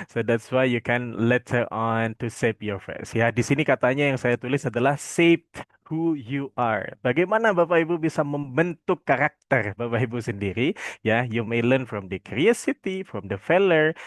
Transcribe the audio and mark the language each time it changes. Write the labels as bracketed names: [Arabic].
[English] So that's why you can later on to shape your face. [Indonesian] Ya, di sini katanya yang saya tulis adalah [English] shape who you are. [Indonesian] Bagaimana Bapak Ibu bisa membentuk karakter Bapak Ibu sendiri? [English] Ya, you may learn from the curiosity, from the failure.